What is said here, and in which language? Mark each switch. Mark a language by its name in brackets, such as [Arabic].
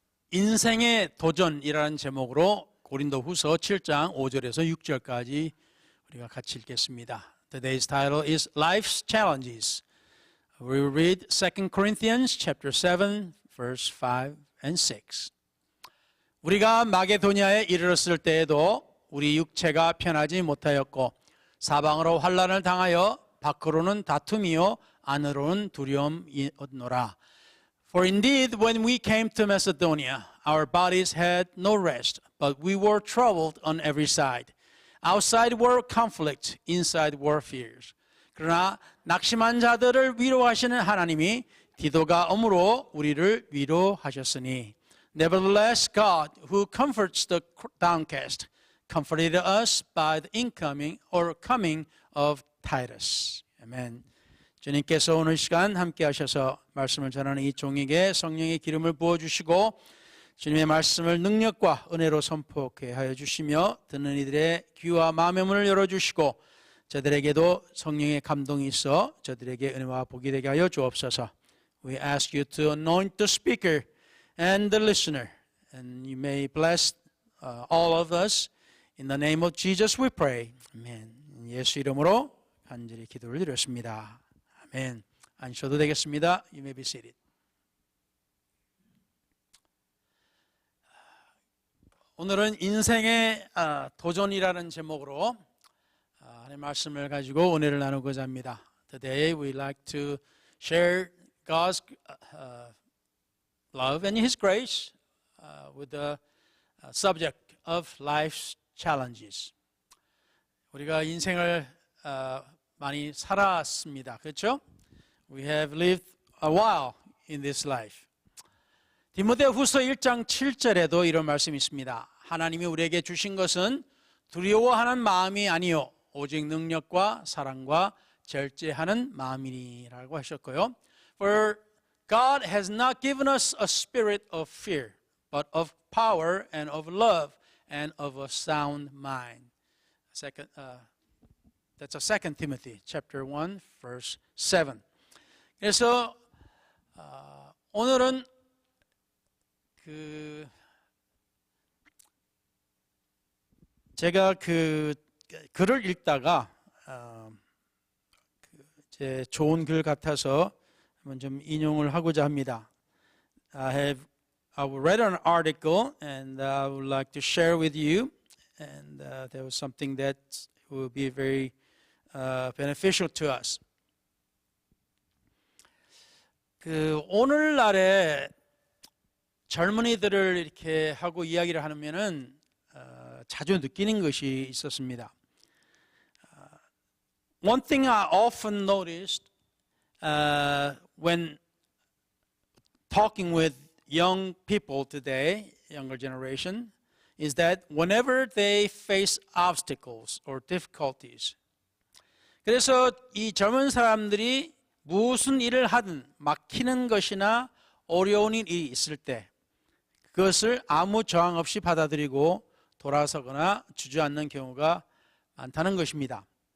[Korean] 인생의 도전이라는 제목으로 고린도후서 7장 5절에서 6절까지 우리가 같이 읽겠습니다. [English] Today's title is Life's Challenges. We will read 2 Corinthians chapter 7, verse 5 and 6. [Korean] 우리가 마게도냐에 이르렀을 때에도 우리 육체가 편하지 못하였고 사방으로 환난을 당하여 밖으로는 다툼이요 안으로는 두려움이었노라. [English] For indeed, when we came to Macedonia, our bodies had no rest, but we were troubled on every side. Outside were conflict, inside were fears. [Korean] 그러나 낙심한 자들을 위로하시는 하나님이 디도가 오므로 우리를 위로하셨으니. [English] Nevertheless, God, who comforts the downcast, comforted us by the coming of Titus. Amen. [Korean] 주님께서 오늘 시간 함께 하셔서 말씀을 전하는 이 종에게 성령의 기름을 부어주시고 주님의 말씀을 능력과 은혜로 선포하게 하여 주시며 듣는 이들의 귀와 마음의 문을 열어주시고 저들에게도 성령의 감동이 있어 저들에게 은혜와 복이 되게 하여 주옵소서. [English] We ask you to anoint the speaker and the listener, and you may bless all of us. In the name of Jesus we pray. Amen. [Korean] 예수 이름으로 간절히 기도를 드렸습니다. 아멘. 앉으셔도 되겠습니다. [English] You may be seated. [Korean] 오늘은 인생의 도전이라는 제목으로 하나님의 말씀을 가지고 은혜를 나누고자 합니다. [English] Today we like to share God's love and His grace with the subject of life's challenges. [Korean] 우리가 인생을 많이 살았습니다. 그렇죠? [English] We have lived a while in this life. [Korean] 디모데후서 1장 7절에도 이런 말씀이 있습니다. 하나님이 우리에게 주신 것은 두려워하는 마음이 아니요 오직 능력과 사랑과 절제하는 마음이니라고 하셨고요. [English] For God has not given us a spirit of fear, but of power and of love and of a sound mind. That's 2 Timothy chapter 1 verse 7. [Korean] 그래서 오늘은 제가 글을 읽다가 제 좋은 글 같아서 한번 좀 인용을 하고자 합니다. [English] I read an article and I would like to share with you, and there was something that will be very beneficial to us. [Korean] 오늘날에 젊은이들을 이렇게 하고 이야기를 하면은 자주 느끼는 것이 있었습니다. [English] One thing I often noticed when talking with young people today, younger generation, is that whenever they face obstacles or difficulties, [Korean] 그래서 이 젊은 사람들이 무슨 일을 하든 막히는 것이나 어려운 일이 있을 때 그것을 아무 저항 없이 받아들이고 돌아서거나 주저앉는 경우가 많다는 것입니다.